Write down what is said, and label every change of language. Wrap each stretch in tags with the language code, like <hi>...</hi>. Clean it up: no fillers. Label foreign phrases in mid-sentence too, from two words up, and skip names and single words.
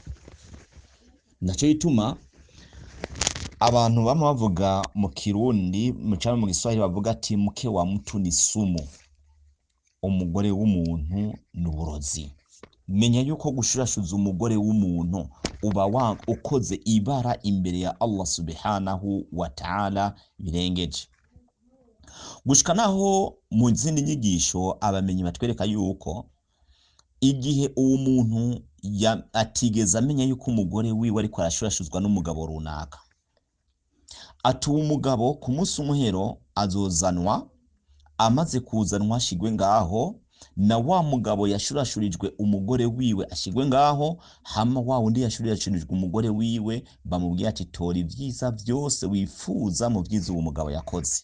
<rn>Naco yituma abantu bama bavuga mu Kirundi mu Giswahili bavuga ati</rn> <sw>mke wa mtu ni sumu,</sw> <rn>umugore w'umuntu n'uburozi. Menya yuko gushurashuza umugore w'umuntu uba ukoze ibara imbere ya Allah</rn> <ar>سبحانه وتعالى</ar> <rn>birengeje. Gushika naho mu zindi nyigisho abamenyi batwereka yuko igihe uwo muntu atigeze amenya yuko umugore wiwe ariko arashurashuzwa n'umugabo runaka, ati uwo mugabo ku munsi umuhero azozanwa, amaze kuzanwa ashigwe ngaho, na wa mugabo yashurashurijwe umugore wiwe ashigwe ngaho, hama wa wundi yashurashurijwe umugore wiwe bamubwiye ati tora ivyiza vyose wifuza mu vyiza uwo mugabo yakoze.</rn>